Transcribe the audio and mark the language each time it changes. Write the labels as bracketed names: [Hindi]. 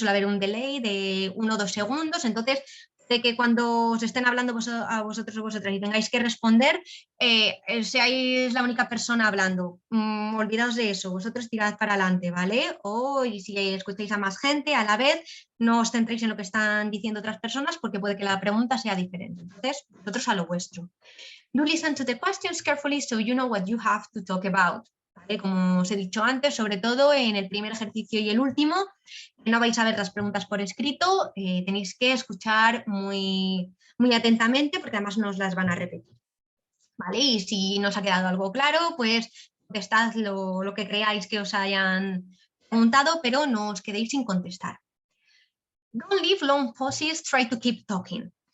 [Spanish] Suele haber un delay de 1 o 2 segundos, entonces de que cuando os estén hablando a vosotros o vosotras y tengáis que responder, seáis la única persona hablando. Olvidaos de eso, vosotros tirad para adelante, ¿vale? O y si escucháis a más gente a la vez, no os centréis en lo que están diciendo otras personas porque puede que la pregunta sea diferente. Entonces, vosotros a lo vuestro. [English] Do listen to the questions carefully so you know what you have to talk about. [Spanish] ¿Vale? Como os he dicho antes, sobre todo en el primer ejercicio y el último, no vais a ver las preguntas por escrito, tenéis que escuchar muy, muy atentamente porque además nos las van a repetir, ¿vale? Y si no os ha quedado algo claro, pues contestad lo que creáis que os hayan preguntado, pero no os quedéis sin contestar. [English] Don't leave long pauses, try to keep talking.